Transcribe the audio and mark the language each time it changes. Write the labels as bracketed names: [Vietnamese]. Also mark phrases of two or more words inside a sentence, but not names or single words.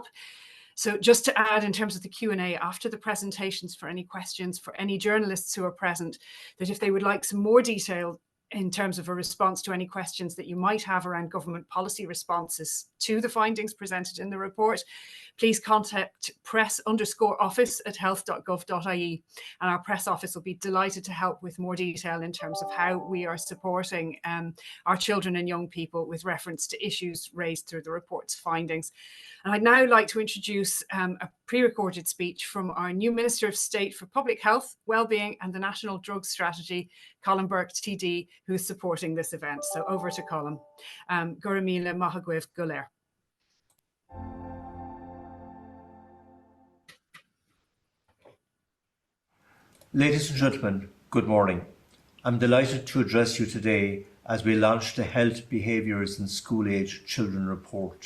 [English] So just to add, in terms of the Q&A after the presentations, for any questions, for any journalists who are present, that if they would like some more detail in terms of a response to any questions that you might have around government policy responses to the findings presented in the report, please contact press_office@health.gov.ie, and our press office will be delighted to help with more detail in terms of how we are supporting our children and young people with reference to issues raised through the report's findings. And I'd now like to introduce a pre-recorded speech from our new Minister of State for Public Health, Wellbeing and the National Drug Strategy, Burke TD, who is supporting this event. So over to Colm. [Irish] Gura míle maith agaibh go léir. [English] Ladies and gentlemen, good morning. I'm delighted to address you today as we launch the Health Behaviours in School-Age Children report.